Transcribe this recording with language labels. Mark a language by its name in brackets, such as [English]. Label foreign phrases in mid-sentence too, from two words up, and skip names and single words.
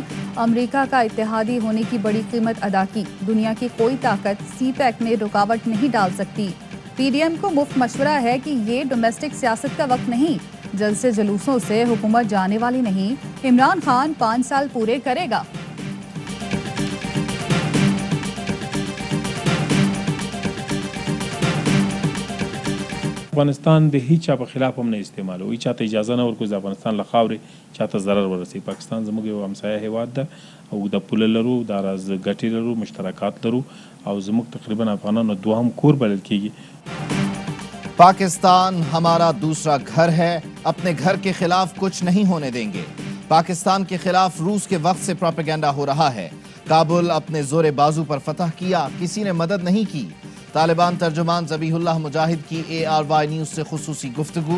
[Urdu] امریکا کا اتحادی ہونے کی بڑی قیمت ادا کی. دنیا کی کوئی طاقت CPEC میں رکاوٹ نہیں ڈال سکتی. PDM کو مفت مشورہ ہے کہ یہ ڈومیسٹک سیاست کا وقت نہیں. جلسے جلوسوں سے حکومت جانے والی نہیں۔ عمران خان 5 سال پورے کرے گا. [Pashto] افغانستان د هیچ چا په خلاف هم نه استعمالوي، چاته اجازه نه ورکوي د افغانستان له خاورې چاته ضرر ورسوي. پاکستان زموږ یو همسایه هیواد ده او د پوله لرو، د راز ګټې لرو، مشترکات لرو او زموږ تقریبا افغانانو دوهم کور بلل کیږي. [Urdu] پاکستان ہمارا دوسرا گھر ہے، اپنے گھر کے خلاف کچھ نہیں ہونے دیں گے. پاکستان کے خلاف روس کے وقت سے پروپیگنڈا ہو رہا ہے. کابل اپنے زور بازو پر فتح کیا، کسی نے مدد نہیں کی. طالبان ترجمان ذبیح اللہ مجاہد کی ARY نیوز سے خصوصی گفتگو.